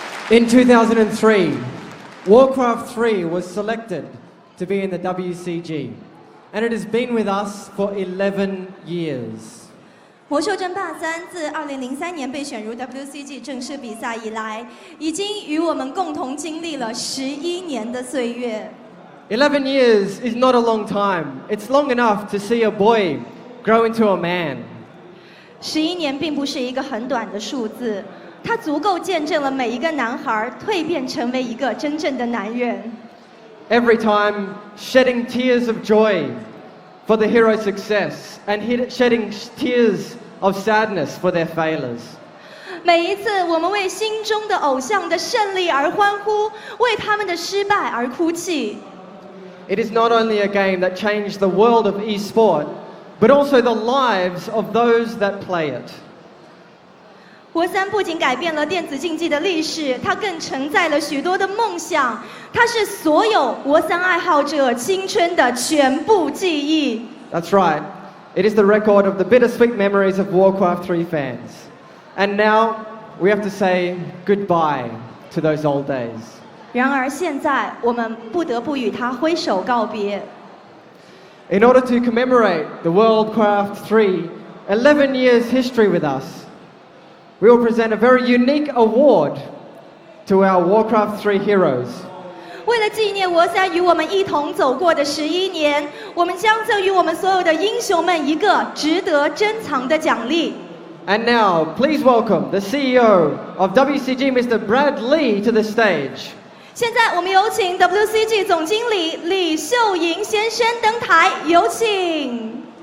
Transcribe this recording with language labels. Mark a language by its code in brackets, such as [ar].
[en] In 2003, Warcraft 3 was selected to be in the WCG, and it has been with us for 11 years. [zh] 魔兽争霸3自2003年被选入 WCG 正式比赛以来，已经与我们共同经历了11年的岁月。 [en] 11 years is not a long time. It's long enough to see a boy grow into a man. [zh] 11年并不是一个很短的数字。它足够见证了每一个男孩蜕变成为一个真正的男人。 [en] Every time shedding tears of joy for the hero's success and shedding tears of sadness for their failures. [zh] 每一次我们为心中的偶像的胜利而欢呼，为他们的失败而哭泣。 [en] It is not only a game that changed the world of e-sport, but also the lives of those that play it. [zh] 国3不仅改变了电子竞技的历史，它更承载了许多的梦想。它是所有国3爱好者青春的全部记忆。 [en] That's right. It is the record of the bittersweet memories of Warcraft 3 fans. And now we have to say goodbye to those old days. [zh] 然而现在我们不得不与它挥手告别。 [en] In order to commemorate the Warcraft 3 11 years history with us, we will present a very unique award to our Warcraft 3 heroes. [zh] 为了纪念国3与我们一同走过的11年，我们将赠予我们所有的英雄们一个值得珍藏的奖励。 [en] And now, please welcome the CEO of WCG, Mr. Brad Lee, to the stage. [zh] 现在我们有请 WCG 总经理李秀莹先生登台，有请。